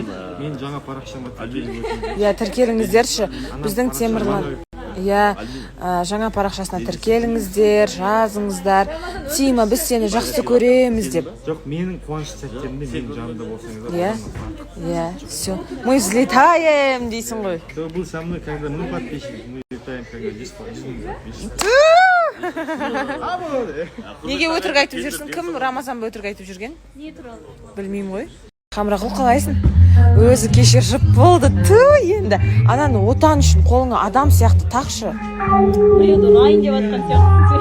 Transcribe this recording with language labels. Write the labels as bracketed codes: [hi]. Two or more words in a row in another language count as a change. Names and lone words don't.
[kk] Мен жаңа парақшама тіркеліп өтемін. Иә, тіркеліңіздерші. Біздің Темірлан. Иә, жаңа парақшасына тіркеліңіздер, жазыңыздар. Тима, біз сені жақсы көреміз деп. Жоқ, менің қуанышты сәттерімде менің жанымда болсаңыздар. Иә, [ru] все. Мы взлетаем [kk] дейсің ғой. [ru] Кто был со мной, когда мы подписчики, мы летаем, когда 10 подписчиков. [kk] Неге өтірік айтып жүрсің? Кім Рамазан ба өтірік айтып жүрген? не туралы? Білмеймін ғой. Хамрақұл қалайсың? Өзі кеше жып болды. Енді ананы отан үшін қолыңа адам сияқты тақшы. Айын деп атқан сияқты.